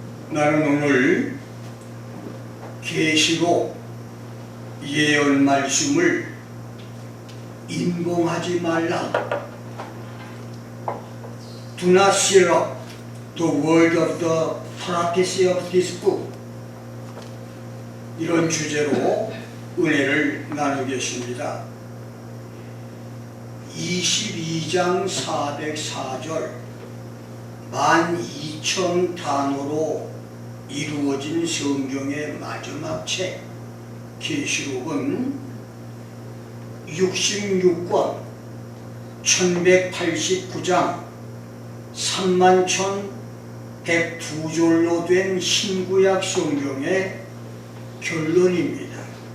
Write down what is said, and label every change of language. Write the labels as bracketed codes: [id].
[ko] 나는 오늘 계시록 예언 말씀을 인봉하지 말라. [en] Do not seal up the word of the prophecy of this book. [ko] 이런 주제로 은혜를 나누겠습니다. 22장 404절 12,000 단어로 이루어진 성경의 마지막 책 계시록은 66권 1189장 31,102절로 된 신구약 성경의 결론입니다.